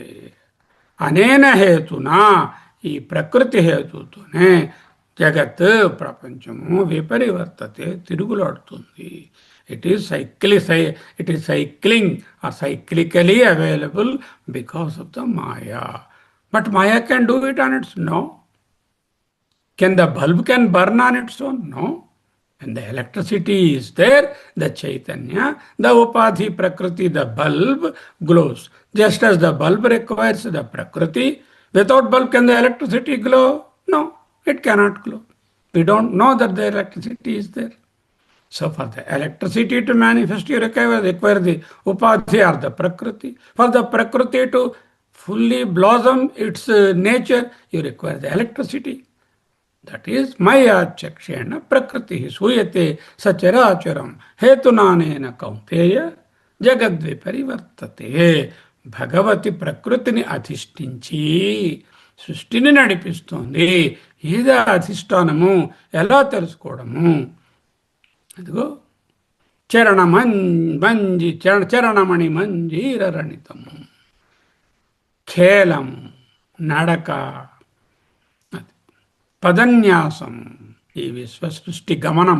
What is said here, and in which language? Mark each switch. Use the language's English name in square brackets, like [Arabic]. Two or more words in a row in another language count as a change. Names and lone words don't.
[Sanskrit] అనేన హేతునా, [Telugu] ఈ ప్రకృతి హేతుతోనే జగత్ ప్రపంచము విపరివర్తతే తిరుగులాడుతుంది. [English] It is cycling cyclically available because of the maya. But maya can do it on its no. Can the bulb can burn on its own? No. When the electricity is there, the Chaitanya, the Upadhi Prakriti, the bulb glows. Just as the bulb requires the Prakriti, without bulb can the electricity glow? No, it cannot glow. We don't know that the electricity is there. So for the electricity to manifest, you require the Upadhi or the Prakriti. For the Prakriti to fully blossom its nature, you require the electricity. That is [Sanskrit] मया चक्षेण प्रकृतिः सूयते सचराचरम् हेतुनानेन कौन्तेय जगद्विपरिवर्तते. [Telugu] భగవతి ప్రకృతిని అధిష్ఠించి సృష్టిని నడిపిస్తోంది. ఏదా అధిష్టానము? ఎలా తెలుసుకోవడము? అదిగో చరణమణి మంజీరరణితము, ఖేలము, నడక, పదన్యాసం, ఈ విశ్వసృష్టి గమనము.